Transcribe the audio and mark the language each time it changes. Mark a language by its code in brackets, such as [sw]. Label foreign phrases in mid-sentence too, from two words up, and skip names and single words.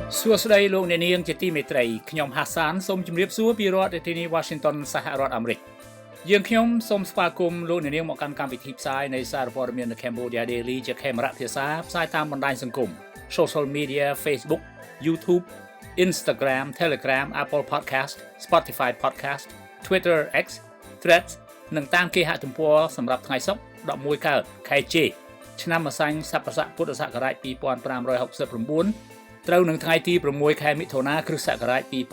[km] ស្ដីលោកអ្នកនាងជាទីមេត្រីខ្ញុំហាសានសូមជម្រាបសួរពីរដ្ឋធានី Washington សហរដ្ឋអាមេរិកយើងខ្ញុំសូ មស្វាគមន៍លោកអ្នកនាងមកកាន់កម្មវិធីផ្សាយនៃសារព័ត៌មាន The Cambodia Daily ជាខេមរៈភាសាផ្សាយតាមបណ្ដាញសង្គម [en] Social Media [km] Facebook YouTube Instagram Telegram Apple Podcast Spotify Podcast Twitter X Threads និងតាមគេហទំព័រសម្រាប់ថ្ងៃសុក្រ11កើតខែចេឆ្នាំម្សាញ់ស័កស័កពុទ្ធសករាជ2569ត្រូវនឹងថ្ងៃទី6ខែមិថុនាគ្រិស្តសករាជ